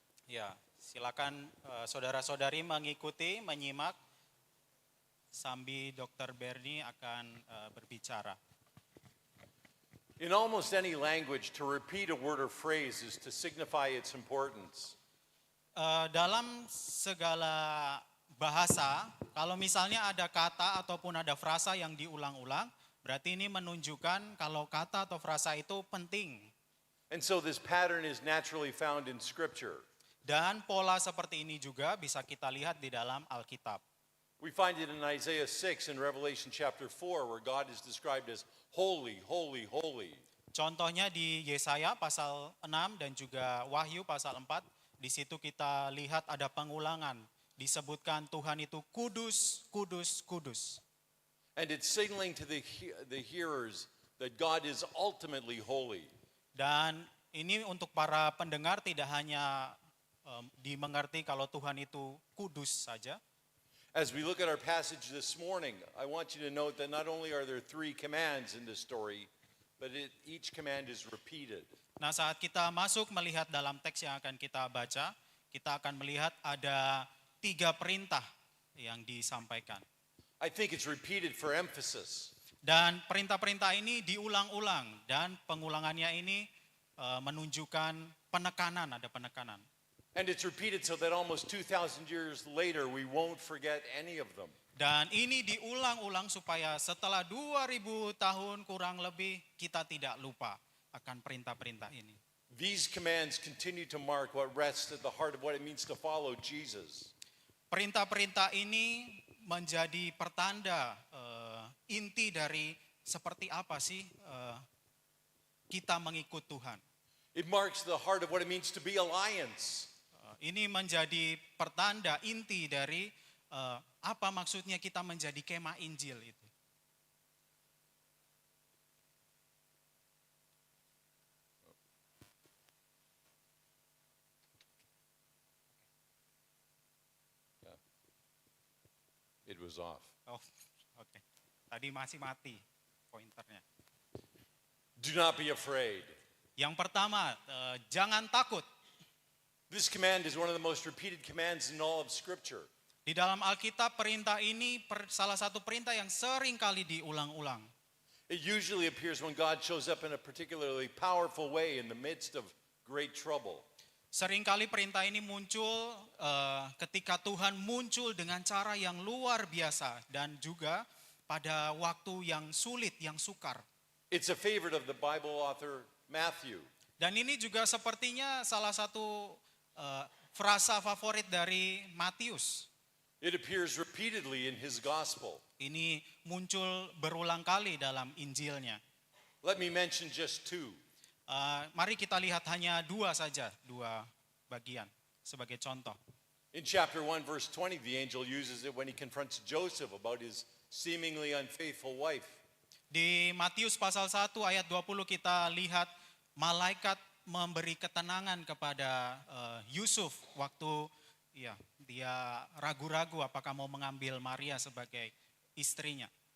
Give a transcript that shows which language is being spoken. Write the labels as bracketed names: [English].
[Indonesian] Ya, silakan saudara-saudari mengikuti, menyimak sambil Dr. Bernie akan berbicara. [English] In almost any language, to repeat a word or phrase is to signify its importance. [Indonesian] Dalam segala bahasa, kalau misalnya ada kata ataupun ada frasa yang diulang-ulang, berarti ini menunjukkan kalau kata atau frasa itu penting. [English] And so this pattern is naturally found in Scripture. [Indonesian] Dan pola seperti ini juga bisa kita lihat di dalam Alkitab. [English] We find it in Isaiah 6 and Revelation chapter 4 where God is described as holy, holy, holy. [Indonesian] Contohnya di Yesaya pasal 6 dan juga Wahyu pasal 4, di situ kita lihat ada pengulangan. Disebutkan Tuhan itu kudus, kudus, kudus. [English] And it's signaling to the hearers that God is ultimately holy. [Indonesian] Dan ini untuk para pendengar tidak hanya dimengerti kalau Tuhan itu kudus saja. [English] As we look at our passage this morning, I want you to note that not only are there 3 commands in this story, but each command is repeated. [Indonesian] Nah, saat kita masuk melihat dalam teks yang akan kita baca, kita akan melihat ada 3 perintah yang disampaikan. [English] I think it's repeated for emphasis. [Indonesian] Dan perintah-perintah ini diulang-ulang dan pengulangannya ini menunjukkan penekanan, ada penekanan. [English] And it's repeated so that almost 2,000 years later we won't forget any of them. [Indonesian] Dan ini diulang-ulang supaya setelah 2000 tahun kurang lebih kita tidak lupa akan perintah-perintah ini. [English] These commands continue to mark what rests at the heart of what it means to follow Jesus. [Indonesian] Perintah-perintah ini menjadi pertanda inti dari seperti apa sih kita mengikut Tuhan. [English] It marks the heart of what it means to be alliance. [Indonesian] Ini menjadi pertanda inti dari apa maksudnya kita menjadi kemah Injil itu. [English] It was off. [Indonesian] Oh, oke. Tadi masih mati pointernya. [English] Do not be afraid. [Indonesian] Yang pertama, jangan takut. [English] This command is one of the most repeated commands in all of Scripture. [Indonesian] Di dalam Alkitab perintah ini salah satu perintah yang sering kali diulang-ulang. [English] It usually appears when God shows up in a particularly powerful way in the midst of great trouble. [Indonesian] Seringkali perintah ini muncul ketika Tuhan muncul dengan cara yang luar biasa dan juga pada waktu yang sulit, yang sukar. [English] It's a favorite of the Bible author Matthew. [Indonesian] Dan ini juga sepertinya salah satu frasa favorit dari Matius. [English] It appears repeatedly in his gospel. [Indonesian] Ini muncul berulang kali dalam Injilnya. [English] Let me mention just 2. [Indonesian] Mari kita lihat hanya 2 saja, 2 bagian sebagai contoh. [English] In chapter 1 verse 20, the angel uses it when he confronts Joseph about his seemingly unfaithful wife. [Indonesian] Di Matius pasal 1 ayat 20 kita lihat malaikat memberi ketenangan kepada Yusuf waktu dia ragu-ragu apakah mau mengambil Maria sebagai istrinya.